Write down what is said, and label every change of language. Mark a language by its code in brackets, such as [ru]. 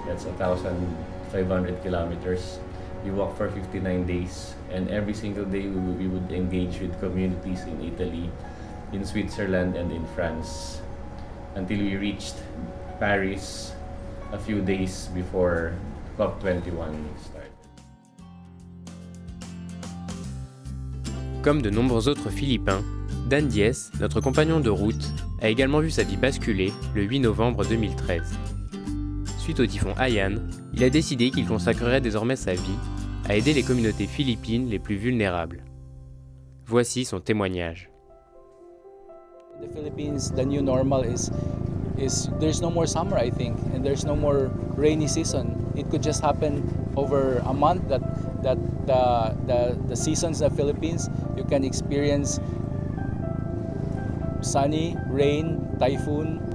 [en] That's 1,500 kilometers. We walked for 59 days, and every single day we would engage with communities in Italy, in Switzerland, and in France, until we reached Paris a few days before COP21 started. [fr] Comme de nombreux autres Philippins, Dan Diez, notre compagnon de route, a également vu sa vie basculer le 8 novembre 2013. Suite au typhon Haiyan, il a décidé qu'il consacrerait désormais sa vie à aider les communautés philippines les plus vulnérables. Voici son témoignage. [en] In the Philippines, the new normal is there's no more summer, I think, and there's no more rainy season. it could just happen over a month that the seasons in the Philippines, you can experience sunny, rain, typhoon.